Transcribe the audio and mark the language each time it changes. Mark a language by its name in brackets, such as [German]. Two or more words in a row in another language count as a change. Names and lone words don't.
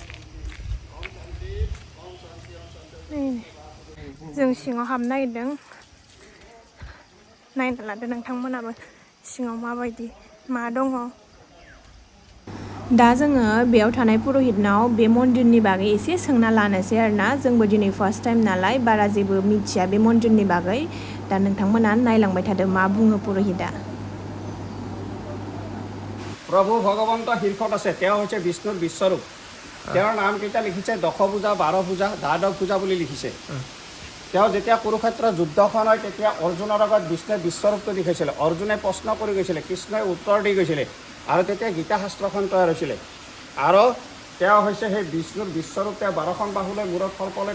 [Bodo] जों सिङाव हाबनो नागिरदों नायना लादो नोंथांमोनाबो सिङाव माबायदि मा दङ दा जोङो बेयाव थानाय पुरहितनाव बे मन्दिरनि बागै एसे सोंना लानोसै आरोना जोंबो दिनै [English] first time [Bodo] नालाय बारा जेबो मिथिया बे मन्दिरनि बागै दा नोंथांमोना नायलांबाय थादो मा बुङो पुरहिता [Assamese] প্ৰভু ভগৱন্ত শীৰ্ষত আছে তেওঁ হৈছে বিষ্ণুৰ বিশ্বৰূপ তেওঁৰ নামকেইটা লিখিছে 10 পূজা 12 পূজা 12 পূজা বুলি লিখিছে তেওঁ যেতিয়া কুৰুক্ষেত্ৰ যুদ্ধখন হয় তেতিয়া অৰ্জুনৰ আগত বিষ্ণুৱে বিশ্বৰূপটো দেখাইছিলে অৰ্জুনে প্ৰশ্ন কৰি গৈছিলে কৃষ্ণই উত্তৰ দি গৈছিলে আৰু তেতিয়া গীতা শাস্ত্ৰখন তৈয়াৰ হৈছিলে আৰু তেওঁ হৈছে সেই বিষ্ণুৰ বিশ্বৰূপ তেওঁ 12খন বাহুলৈ মূৰত সৰ্পলৈ